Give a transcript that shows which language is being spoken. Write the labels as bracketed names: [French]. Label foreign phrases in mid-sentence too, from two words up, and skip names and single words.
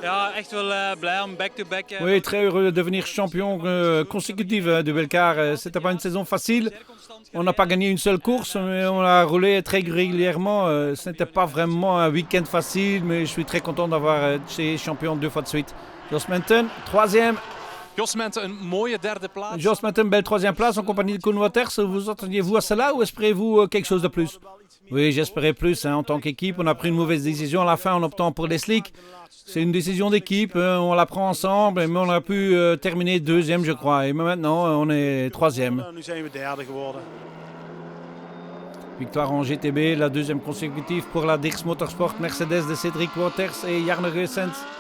[French] Oui, très heureux de devenir champion consécutif de Belcar. C'était pas une saison facile. On n'a pas gagné une seule course, mais on a roulé très régulièrement. Ce n'était pas vraiment un week-end facile, mais je suis très content d'avoir été champion 2 fois de suite. Jos Menten, troisième. [Dutch] Jos Menten, een mooie derde plaats. [French] Jos Menten, belle troisième place en compagnie de Koen Waters. Vous attendiez-vous à cela ou espérez-vous quelque chose de plus? Oui, j'espérais plus. Hein. En tant qu'équipe, on a pris une mauvaise décision à la fin en optant pour les slicks. C'est une décision d'équipe, on la prend ensemble, mais on a pu terminer deuxième, je crois. Et maintenant, on est troisième. Victoire en GTB, la deuxième consécutive pour la Dirks Motorsport Mercedes de Cédric Waters et Jarno Geusens.